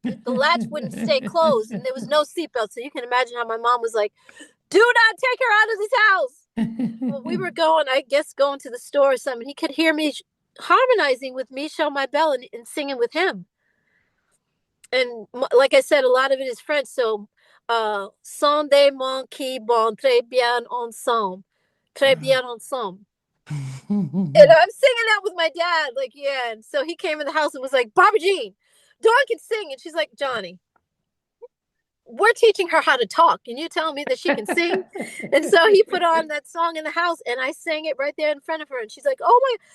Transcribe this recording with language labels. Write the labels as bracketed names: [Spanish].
[English] The latch wouldn't stay closed, and there was no seatbelt. So you can imagine how my mom was like, "Do not take her out of this house." Well, we were going, I guess, going to the store or something. He could hear me harmonizing with Michel My Belle and singing with him. And like I said, a lot of it is French. [French] So, sont des mots qui vont très bien ensemble, très bien ensemble. [English] And I'm singing that with my dad, like, yeah. And so he came in the house and was like, Barbara Jean, Dawn can sing. And she's like, Johnny, we're teaching her how to talk. And you telling me that she can sing? And so he put on that song in the house and I sang it right there in front of her. And she's like, oh my.